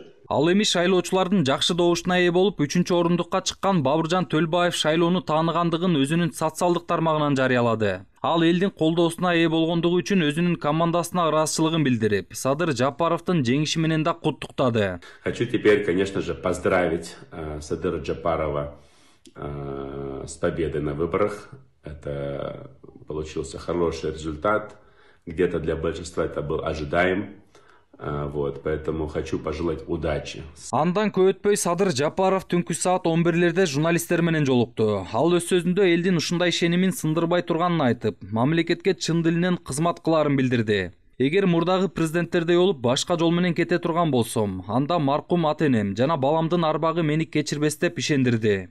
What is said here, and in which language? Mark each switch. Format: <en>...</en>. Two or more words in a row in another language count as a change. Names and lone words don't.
<ky>Ал эми шайлоочулардын жакшы добушуна ээ болуп, 3-орундукка чыккан Бабыржан Төлбаев шайлоону тааныгандыгын өзүнүн социалдык тармагынан жарыялады. Ал элдин колдоосуна ээ болгондугу үчүн өзүнүн командасына ыраазычылыгын билдирип, Садыр Жапаровдун жеңиши менен да куттуктады.</ky> <ru>Хочу теперь, конечно же, поздравить Садыра Джапарова с победой на выборах. Это получился хороший результат. Где-то для большинства это был ожидаем. Поэтому хочу пожелать удачи.</ru> <ky>Андан көп өтпөй Садыр Жапаров түнкү саат 11-лерде журналисттер менен жолукту. Ал өз сөзүндө элдин ушундай ишенимин сындырбай турганын айтып, мамлекетке чын дилинен кызмат кыларын билдирди. Эгер мурдагы президенттердей болуп башка жол менен кете турган болсом, анда маркум ата-энем жана баламдын арбагы мени кечирбес деп ишендирди.</ky>